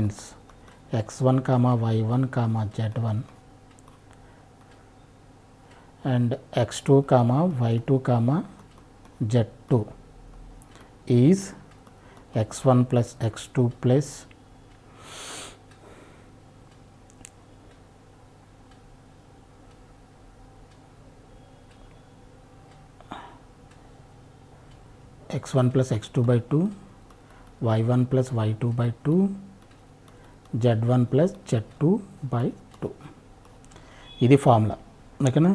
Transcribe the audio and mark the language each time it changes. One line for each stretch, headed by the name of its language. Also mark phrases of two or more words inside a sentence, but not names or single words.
English: x1, y1, z1 and x2 comma y2 comma z2 is x1 plus x2 plus x1 plus x2 by 2, y1 plus y2 by 2, z1 plus z2 by 2.
Telugu: ఇది
English: formula okayna.